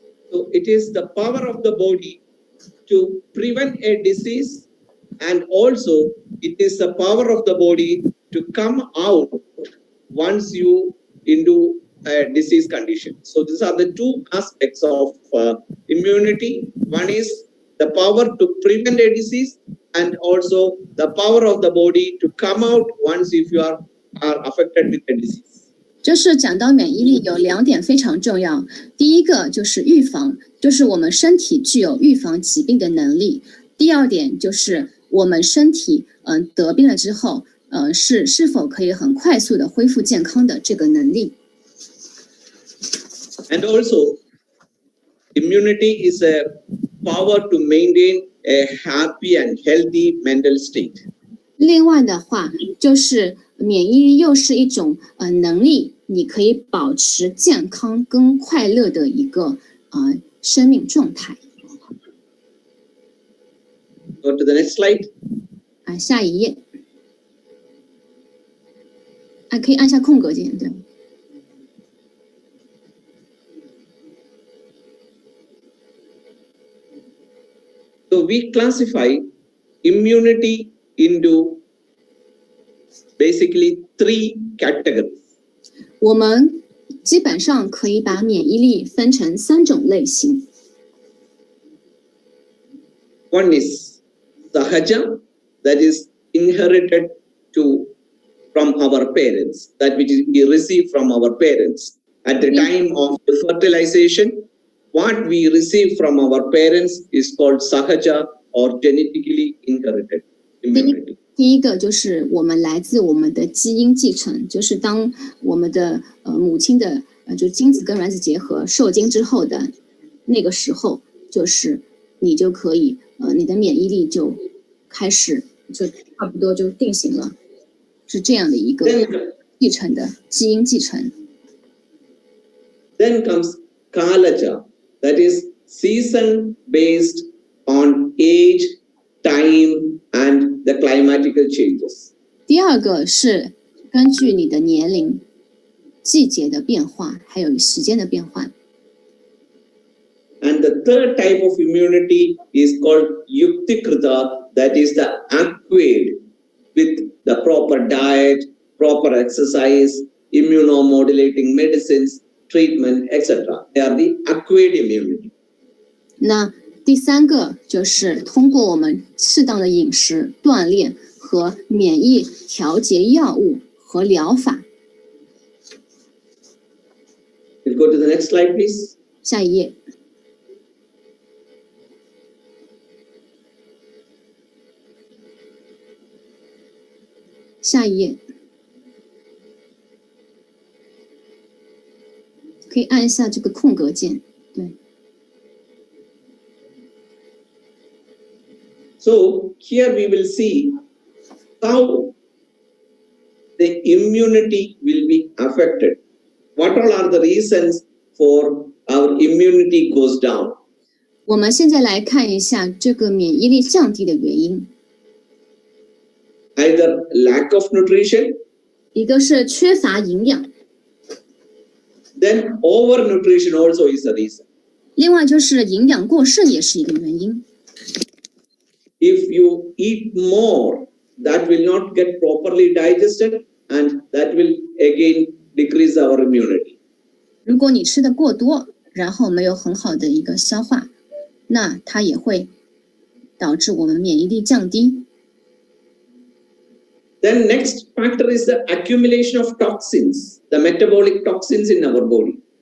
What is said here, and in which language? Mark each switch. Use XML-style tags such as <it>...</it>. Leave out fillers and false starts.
<en>So it is the power of the body to prevent a disease, and also it is the power of the body to come out once you into a disease condition. So these are the two aspects of immunity. One is the power to prevent a disease, and also the power of the body to come out once if you are affected with a disease.</en> <zh>就是讲到免疫力有2点非常重要，第一个就是预防，就是我们身体具有预防疾病的能力；第二点就是我们身体得病了之后，是否可以很快速的恢复健康的这个能力。</zh> <en>And also, immunity is a power to maintain a happy and healthy mental state.</en> <zh>另外的话，就是免疫力又是一种能力，你可以保持健康跟快乐的一个生命状态。</zh> <en>Go to the next slide.</en> <zh>下一页。可以按下空格键，对。</zh> <en>So we classify immunity into basically 3 categories.</en> <zh>我们基本上可以把免疫力分成3种类型。</zh> <en>One is sahaja, that is inherited from our parents, that which we receive from our parents. At the time of the fertilization, what we receive from our parents is called sahaja or genetically inherited immunity.</en> <zh>第一个就是我们来自我们的基因继承，就是当我们的母亲的就精子跟卵子结合受精之后的那个时候，就是你就可以你的免疫力就开始就差不多就定型了，是这样的一个继承的基因继承。</zh> <en>Then comes kalaja, that is season based on age, time, and the climatical changes.</en> <zh>第二个是根据你的年龄、季节的变化，还有时间的变换。</zh> <en>And the third type of immunity is called yuktikrita, that is the acquired with the proper diet, proper exercise, immunomodulating medicines, treatment, etc. They are the acquired immunity.</en> <zh>那第3个就是通过我们适当的饮食、锻炼和免疫调节药物和疗法。</zh> <en>We'll go to the next slide, please.</en> <zh>下一页。下一页。可以按一下这个空格键，对。</zh> <en>So here we will see how the immunity will be affected. What all are the reasons for our immunity goes down?</en> <zh>我们现在来看一下这个免疫力降低的原因。</zh> <en>Either lack of nutrition,</en> <zh>一个是缺乏营养，</zh> <en>then overnutrition also is a reason.</en> <zh>另外就是营养过剩也是一个原因。</zh> <en>If you eat more, that will not get properly digested, and that will again decrease our immunity.</en> <zh>如果你吃的过多，然后没有很好的一个消化，那它也会导致我们免疫力降低。</zh> <en>Then next factor is the accumulation of toxins, the metabolic toxins in our body.</en>